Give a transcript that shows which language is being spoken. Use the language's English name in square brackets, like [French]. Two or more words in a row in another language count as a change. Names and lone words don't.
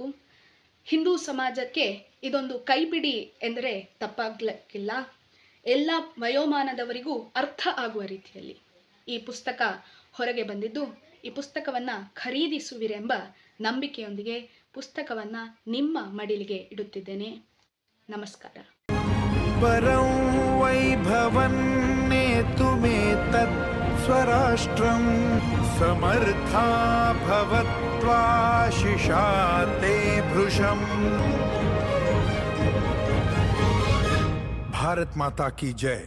[Kannada] ಹಿಂದೂ ಸಮಾಜಕ್ಕೆ ಇದೊಂದು ಕೈಪಿಡಿ ಎಂದರೆ ತಪ್ಪಾಗಲಿಕ್ಕಿಲ್ಲ. ಎಲ್ಲ ವಯೋಮಾನದವರಿಗೂ ಅರ್ಥ ಆಗುವ ರೀತಿಯಲ್ಲಿ ಈ ಪುಸ್ತಕ ಹೊರಗೆ ಬಂದಿದ್ದು, ಈ ಪುಸ್ತಕವನ್ನು ಖರೀದಿಸುವಿರೆಂಬ ನಂಬಿಕೆಯೊಂದಿಗೆ ಪುಸ್ತಕವನ್ನು ನಿಮ್ಮ ಮಡಿಲಿಗೆ ಇಡುತ್ತಿದ್ದೇನೆ. ನಮಸ್ಕಾರ. [Sanskrit] परं वैभवन्नेतुमेतत् स्वराष्ट्रं समर्था भवत्वाशिषा ते भृशम्। [Hindi] भारत माता की जय।